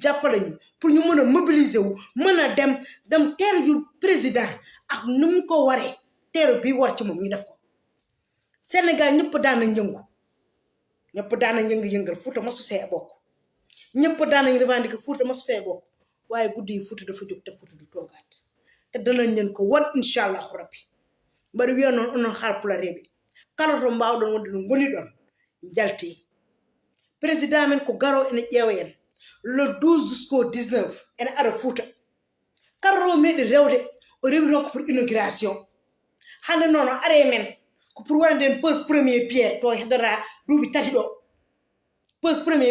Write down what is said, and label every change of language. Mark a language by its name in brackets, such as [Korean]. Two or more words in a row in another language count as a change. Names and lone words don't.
[Wolof] jàppale ñu pour ñu mën a mobiliser wu mën a dem teeru yu président ak nu mu ko waree teeru bi war ci moom ñu def ko Sénégal ñëpp daan nañ yëngu ñëpp daan nañ yëngal Fuuta masu see bokk ñëpp daan nañ revendiquer Fuuta masu fee bokk waaye guddi yi Fuuta dafa jóg te Fuuta du toogaat te danañ leen ko wan [Arabic] إن شاء الله ربي [Fula] mbaɗa wiya noon onon haalpulareɓe kala to mbawɗon wonde no goni ɗon jalti président men ko garo ene ƴeewa en [French] le 12 jusqu'au 19 [Fula] ene ara Fuuta kala to meeɗi rewde o rewi toon ko [French] pour inauguration [Fula] hande noon o are men ko pour waɗa nden [French] pose premier pierre [Fula] to heddora duuɓi tati ɗo [French] pose premier